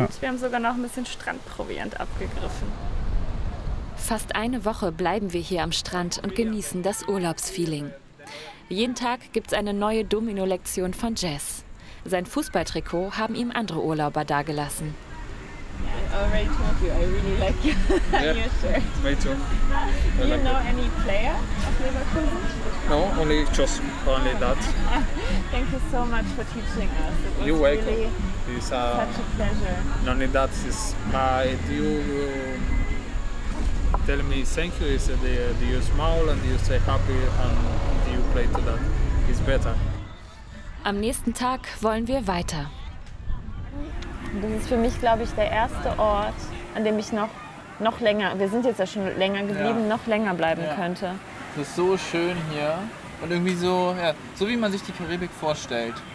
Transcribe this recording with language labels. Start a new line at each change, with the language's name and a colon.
German: Und wir haben sogar noch ein bisschen Strandproviant abgegriffen. Fast eine Woche bleiben wir hier am Strand und genießen das Urlaubsfeeling. Jeden Tag gibt es eine neue Domino-Lektion von Jess. Sein Fußballtrikot haben ihm andere Urlauber dagelassen.
English: I already told you, I really like your shirt. Me too. Do you know any player of Leverkusen? No, only just only that. Thank you so much for teaching us. It was You're welcome. really It's such a pleasure. not only that is my you tell me thank you is you smile and you stay happy and you play to that. It's better.
German: Am nächsten Tag wollen wir weiter. Das ist für mich, glaube ich, der erste Ort, an dem ich noch länger, wir sind jetzt ja schon länger geblieben, noch länger bleiben könnte. Das ist so schön hier und irgendwie so, ja, so wie man sich die Karibik vorstellt.